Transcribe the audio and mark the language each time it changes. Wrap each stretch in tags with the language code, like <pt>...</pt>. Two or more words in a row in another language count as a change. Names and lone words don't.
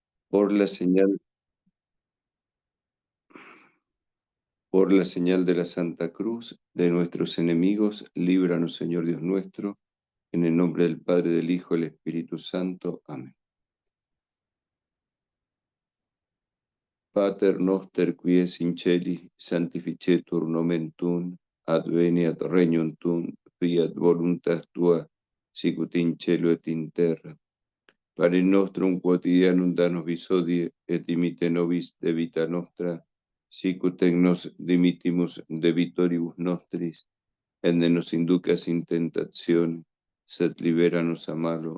<es>Por la señal, por la señal de la Santa Cruz, de nuestros enemigos, líbranos, Señor Dios nuestro, en el nombre del Padre, del Hijo y del Espíritu Santo. Amén.</es> <la>Pater noster, qui es in celi, sanctificetur nomen tuum, adveniat regnum tuum, fiat voluntas tua, sicut in cielo et in terra. Pane nostrum quotidianum da nobis hodie, et dimite nobis debita nostra, sicut et nos dimitimus debitoribus nostris, et ne nos inducas in tentazione, sed libera-nos a malo.</la>